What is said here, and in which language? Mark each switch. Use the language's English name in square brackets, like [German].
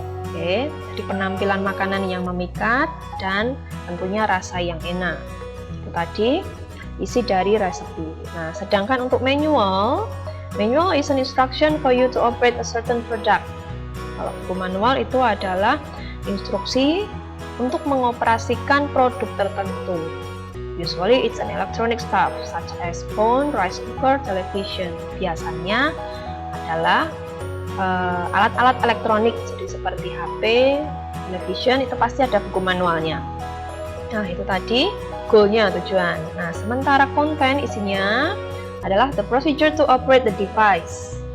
[Indonesian] Oke, jadi penampilan makanan yang memikat dan tentunya rasa yang enak. Itu tadi isi dari resepi. Nah, sedangkan untuk [English] manual is an instruction for you to operate a certain product. [Indonesian] Kalau buku manual itu adalah instruksi untuk mengoperasikan produk tertentu. [English] Usually it's an electronic stuff such as phone, rice cooker, television. [Indonesian] Biasanya adalah alat-alat elektronik, jadi seperti HP, television, itu pasti ada buku manualnya. Nah, itu tadi goal-nya, tujuan. Nah, sementara konten isinya adalah [English] the procedure to operate the device.